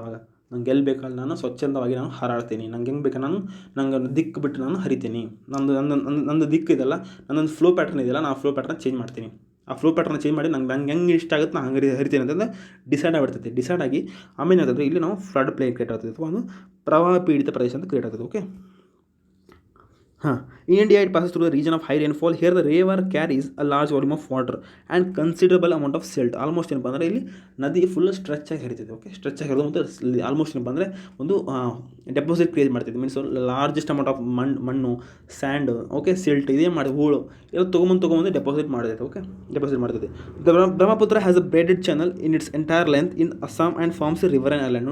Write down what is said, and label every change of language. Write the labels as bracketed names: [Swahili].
[Kannada] ಅವಾಗ ನಂಗೆ ಎಲ್ಲಿ ಬೇಕಲ್ಲಿ ನಾನು ಸ್ವಚ್ಛಂದವಾಗಿ ನಾನು ಹಾರಾಡ್ತೀನಿ, ನಂಗೆ ಹೆಂಗೆ ಬೇಕು ನಂಗೆ ದಿಕ್ಕು ಬಿಟ್ಟು ನಾನು ಹರಿತೀನಿ. ನಂದು ದಿಕ್ಕು ಇದೆಲ್ಲ, ನನ್ನೊಂದು ಫ್ಲೋ ಪ್ಯಾಟ್ರನ್ ಇದೆಯಲ್ಲ, ನಾನು ಆ ಫ್ಲೋ ಪ್ಯಾಟ್ರನ್ ಚೇಂಜ್ ಮಾಡ್ತೀನಿ. ಆ ಫ್ಲೋ ಪ್ಯಾಟ್ರನ್ ಚೇಂಜ್ ಮಾಡಿ ನಂಗೆ ಹೆಂಗೆ ಇಷ್ಟ ಆಗುತ್ತೆ ನಾನು ಹಂಗೆ ಹರಿತೀನಿ ಅಂತಂದ್ರೆ ಡಿಸೈಡ್ ಆಗಿಬಿಡ್ತೈತಿ. ಡಿಸೈಡ್ ಆಗಿ ಆಮೇಲೆ ಏನಾಗ್ತದೆ ಇಲ್ಲಿ ನಾವು ಫ್ಲಡ್ ಪ್ಲೇನ್ ಕ್ರಿಯೇಟ್ ಆಗ್ತದೆ, ಅಥವಾ ಒಂದು ಪ್ರವಾಹ ಪೀಡಿತ ಪ್ರದೇಶ ಅಂತ ಕ್ರಿಯೇಟ್ ಆಗ್ತದೆ. [English] Okay, in India it passes through a region of high rainfall. Here the river carries a large volume of water and considerable amount of silt. [Kannada] Almost ಏನಪ್ಪ ಅಂದರೆ ಇಲ್ಲಿ ನದಿ ಫುಲ್ ಸ್ಟ್ರೆಚ್ ಆಗಿ ಹರಿತೈತೆ. ಓಕೆ, ಸ್ಟ್ರೆಚ್ ಆಗಿ ಹರಿದು ಮತ್ತು almost ಏನಪ್ಪ ಅಂದರೆ ಒಂದು deposit create ಮಾಡ್ತೈತೆ. Means largest amount of ಮಣ್ಣು, ಸ್ಯಾಂಡ್, ಓಕೆ, ಸಿಲ್ಟ್ ಇದೇ ಮಾಡಿ ಹೂಳು ಎಲ್ಲ ತೊಗೊಂಬಂದು deposit ಮಾಡ್ತೈತೆ. [English] okay, [Kannada] deposit ಮಾಡ್ತೈತೆ. [English] Brahmaputra has a braided channel in its entire length in Assam and forms river and island.